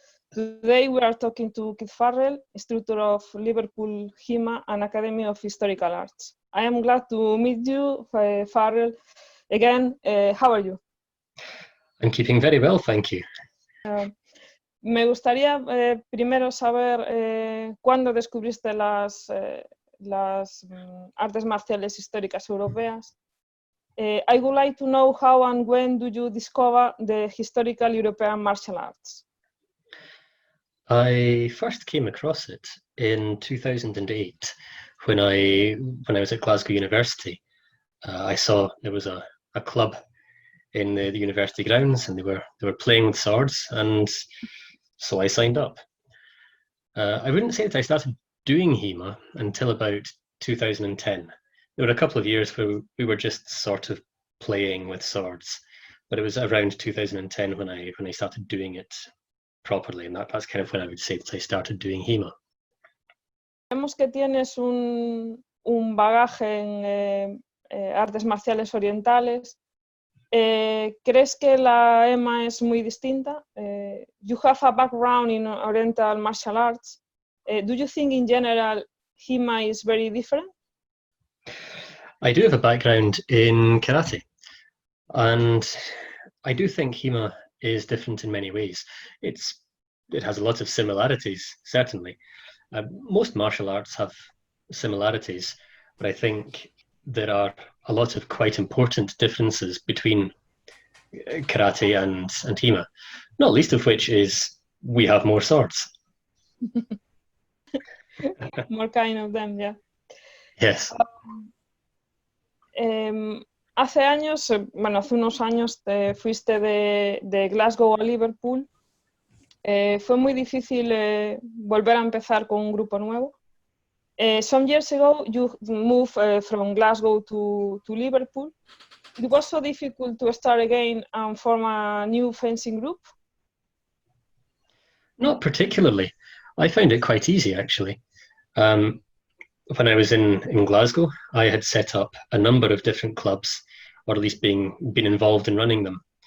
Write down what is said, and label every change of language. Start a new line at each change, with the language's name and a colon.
English: Today we are talking to Keith Farrell, instructor of Liverpool HEMA and Academy of Historical Arts. I am glad to meet you, Farrell. Again, how are you? I'm keeping very well, thank you.
Spanish: Me gustaría primero saber cuándo descubriste las artes marciales históricas europeas.
English: I would like to know how and when do you discover the historical European martial arts? I first came across it in 2008 when I was at Glasgow University. I saw there was a club in the university grounds, and they were playing with swords, and so I signed up. I wouldn't say that I started doing HEMA until about 2010. There were a couple of years where we were just sort of playing with swords, but it was around 2010 when I started doing it properly, and that's kind of when I would say that I started doing HEMA.
Spanish: Vemos que tienes un bagaje en artes marciales orientales. ¿Crees que la HEMA es muy distinta?
English: You have a background in Oriental martial arts. Do you think in general HEMA is very different? I do have a background in karate, and I do think HEMA is different in many ways. It has a lot of similarities, certainly. Most martial arts have similarities, but I think there are a lot of quite important differences between karate and HEMA, not least of which is we have more swords. More kind of them, yeah. Yes.
Spanish: Hace unos años te fuiste de Glasgow a Liverpool. Fue muy difícil volver a empezar con un grupo nuevo.
English: Some years ago, you moved from Glasgow to Liverpool. It was so difficult to start again and form a new fencing group? Not particularly. I found it quite easy, actually. When I was in Glasgow, I had set up a number of different clubs, or at least been involved in running them.